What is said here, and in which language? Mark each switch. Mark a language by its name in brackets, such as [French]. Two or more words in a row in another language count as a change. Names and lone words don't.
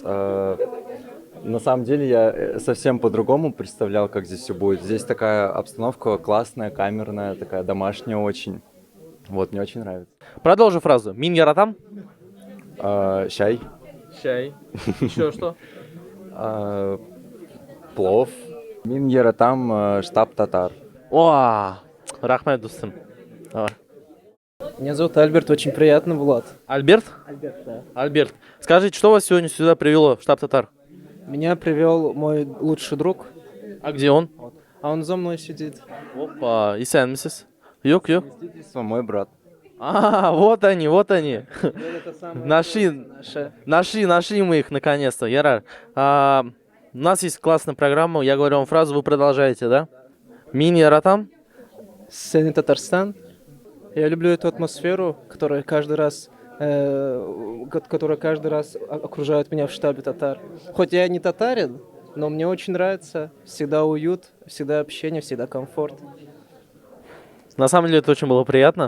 [Russian] На самом деле я совсем по-другому представлял, как здесь все будет. Здесь такая обстановка классная, камерная, такая домашняя очень. Вот, мне очень нравится. Продолжи фразу. [Tatar] Мин Яратам? [Russian] Чай, Чай. Еще что? плов. [Tatar] Мин Яратам, [Russian] штаб татар. [Tatar] О, Рахмет Дустым. [Russian] Давай. Меня зовут Альберт, очень приятно, Влад. Альберт? Альберт, да. Альберт. Скажите, что вас сегодня сюда привело в штаб Татар? Меня привел мой лучший друг, А где он? а он за мной сидит. [Tatar] Опа, и сен миссис. Юк. [Russian] Мой брат. А, вот они, вот они. Это самое Нашли мы их наконец-то. Ярар. У нас есть классная программа. Я говорю вам фразу, вы продолжаете, да? [Tatar] Мин Яратам? [Russian] Синий Татарстан. Я люблю эту атмосферу, которая каждый раз окружает меня в штабе татар. Хоть я не татарин, но мне очень нравится. Всегда уют, всегда общение, всегда комфорт. На самом деле это очень было приятно.